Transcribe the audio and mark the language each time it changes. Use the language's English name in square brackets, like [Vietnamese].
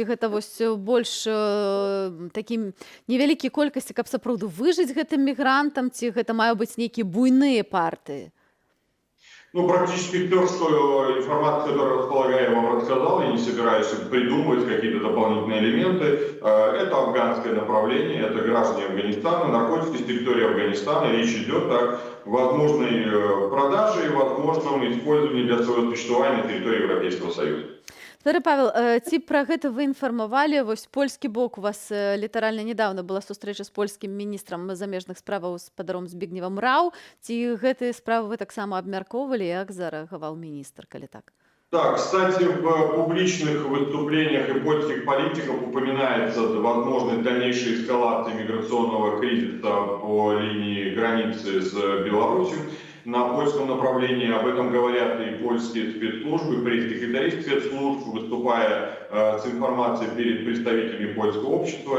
[Belarusian] Ці гэта вось больш такім невялікія колькасці, каб сапраўды выжыць гэтым мігрантам, ці гэта маюць быць нейкія буйныя партыі? [Russian] Ну, практически все, что информация, которую располагаю, я вам рассказал, я не собираюсь придумывать какие-то дополнительные элементы. Это афганское направление, это граждане Афганистана, наркотики с территории Афганистана. Речь идет о возможной продаже и возможном использовании для своего существования на территории Европейского Союза. [Belarusian] Спадар Павел, ці пра гэта вы інфармавалі? Вось польскі бок, у вас літаральна недавно была сустрэча з польскім міністрам замежных справаў спадаром Збігневам Рау. Ці гэтыя справы вы таксама абмяркоўвалі, як зарэагаваў міністр, калі так? [Russian] Да, кстати, в публичных выступлениях и польских политиков упоминается возможность дальнейшей эскалации миграционного кризиса по линии границы с Беларусью. На польском направлении об этом говорят и польские спецслужбы, пресс-секретари спецслужб, выступая с информацией перед представителями польского общества.